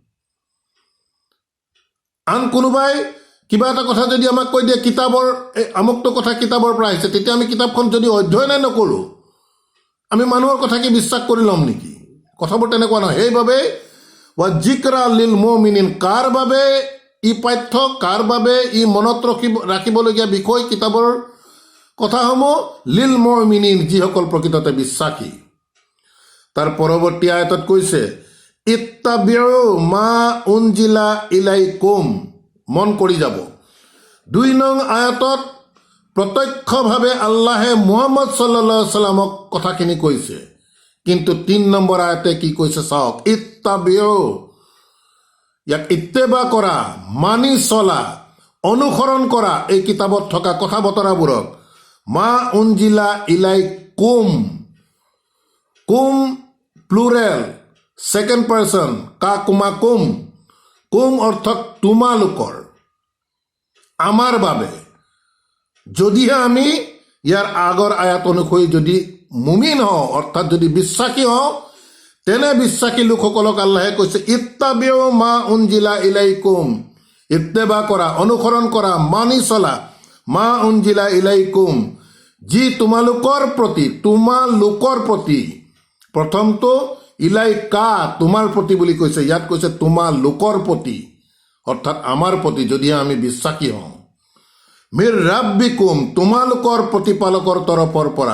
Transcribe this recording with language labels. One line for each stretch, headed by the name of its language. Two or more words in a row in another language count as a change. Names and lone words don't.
Assamese: আন কোনোবাই কিবা এটা কথা যদি আমাক কৈ দিয়ে কিতাপৰ আমুকটো কথা কিতাপৰ পৰা আহিছে, তেতিয়া আমি কিতাপখন যদি অধ্যয়নে নকৰোঁ, আমি মানুহৰ কথা কি বিশ্বাস কৰি ল'ম নেকি? কথাবোৰ তেনেকুৱা নহয়।
Arabic: সেইবাবে وذكرى للمؤمنين,
Assamese: কাৰ বাবে ই পাঠ্য, কাৰ বাবে ই মনত ৰাখিবলগীয়া বিষয় কিতাপৰ কথাসমূহ?
Arabic: للمؤمنين,
Assamese: যিসকল প্ৰকৃততে বিশ্বাসী। তাৰ পৰৱৰ্তী আয়াতত কৈছে
Arabic: اتبعوا ما أنزل إليكم.
Assamese: মন কৰি যাব 2 নং আয়াতত প্ৰত্যক্ষভাৱে আল্লাহে মুহাম্মদ
Arabic: صلى الله عليه
Assamese: সাল্লামক কথাখিনি কৈছে, কিন্তু 3 নম্বৰ আয়াতে কি কৈছে চাওক। ইত্তাবিউ, ইয়াক ইত্তেবা কৰা, মানি চলা, অনুসৰণ কৰা এই কিতাপত থকা কথা বতৰাবোৰক।
Arabic: ما أنزل إليكم، كم
English: plural, second person,
Arabic: ك كما كم كم
Assamese: অর্থাৎ তোমালোকৰ, আমাৰ বাবে। যদিহে আমি ইয়াৰ আগৰ আয়াত অনুসৰি যদি মুমিন হওঁ, অৰ্থাৎ যদি বিশ্বাসী হওঁ, তেনে বিশ্বাসী লোকসকলক আল্লাহে কৈছে
Arabic: اتبعوا ما أنزل إليكم,
Assamese: ইত্তেবা কৰা, অনুসৰণ কৰা, মানি চলা,
Arabic: ما أنزل إليكم,
Assamese: যি তোমালোকৰ প্ৰতি। প্ৰথমটো ইলাইকা, তোমাৰ প্ৰতি বুলি কৈছে, ইয়াত কৈছে তোমালোকৰ প্ৰতি, অৰ্থাৎ আমাৰ প্ৰতি যদিহে আমি বিশ্বাসী হওঁ।
Arabic: من ربكم,
Assamese: তোমালোকৰ প্ৰতিপালকৰ তৰফৰ পৰা।